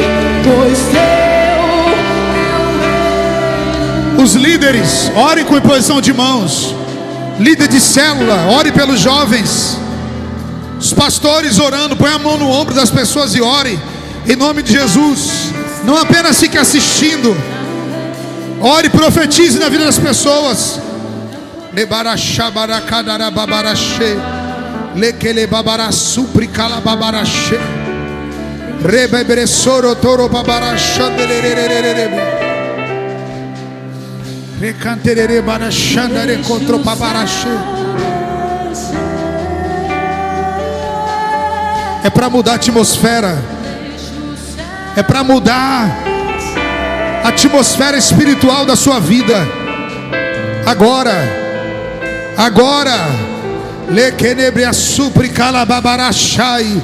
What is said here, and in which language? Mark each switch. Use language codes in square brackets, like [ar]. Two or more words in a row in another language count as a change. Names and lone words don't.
[pt] Pois os líderes, ore com imposição de mãos. Líder de célula, ore pelos jovens. Os pastores orando, põe a mão no ombro das pessoas e ore em nome de Jesus. Não apenas fique assistindo, Ore e profetize na vida das pessoas. Lekele babara supri kala babara she. Rebebere soro toro babara shandelere. Recanterere bara shandare contro babara she. É para mudar a atmosfera. É para mudar a atmosfera espiritual da sua vida. Agora. Lekenebre a supri calababarachai.